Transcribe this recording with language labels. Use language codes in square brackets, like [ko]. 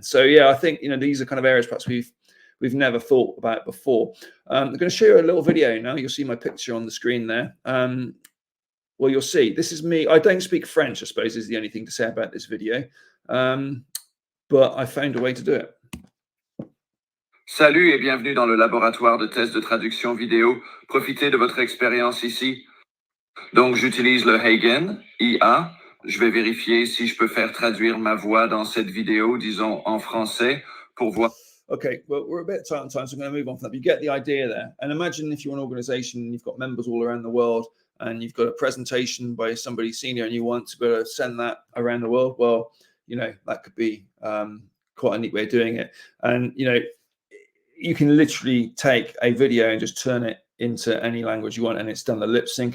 [en] So yeah, I think these are kind of areas perhaps we've never thought about before. I'm going to show you a little video now. You'll see my picture on the screen there. Well, you'll see, this is me. I don't speak French, I suppose, is the only thing to say about this video. But I found a way to do it. [fr] Salut et bienvenue dans le laboratoire de test de traduction vidéo. Profitez de votre expérience ici. Donc, j'utilise le HeyGen, IA. Je vais vérifier si je peux faire traduire ma voix dans cette vidéo, disons en français, pour voir. [en] Okay, well, we're a bit tight on time, so I'm going to move on from that. But you get the idea there. And imagine if you're an organization and you've got members all around the world, and you've got a presentation by somebody senior and you want to be able to send that around the world. Well, that could be quite a neat way of doing it. And, you can literally take a video and just turn it into any language you want, and it's done the lip sync.